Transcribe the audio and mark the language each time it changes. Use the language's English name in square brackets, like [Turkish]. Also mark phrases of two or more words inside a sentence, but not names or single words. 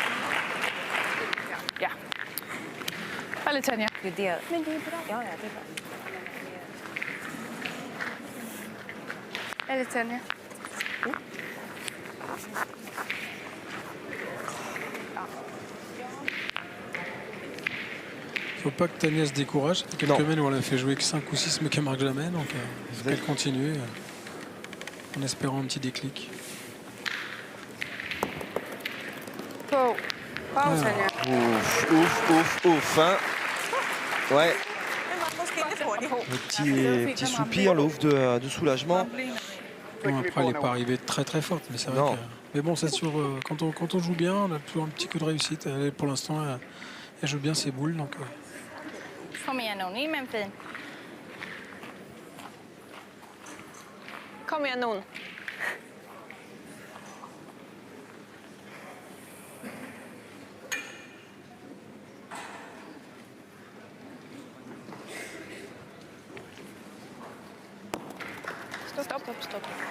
[Swedish] Ja. Eller Tanja. Det är det. Men det är bra. Ja, det är bra. Eller Tanja. [French] Faut pas que Tania se décourage. Ça fait quelques Non. semaines où on a fait jouer que 5 ou 6 mais qu'elle marque jamais. Donc il faut qu'elle continue en espérant un petit déclic. [Swedish] På. På, Tanja. [French] Ouf, hein. Ouais, [Danish] Den var måske lidt hurtig. [French] petit soupir, l'ouf de soulagement. Bon, après, elle n'est pas arrivée très très forte, mais c'est vrai Non. que... Mais bon, c'est sûr, quand on joue bien, on a toujours un petit coup de réussite. Pour l'instant, elle joue bien ses boules. Donc, [Swedish] Kom igen nu. In med en fin. Kom igen nun. Stopp.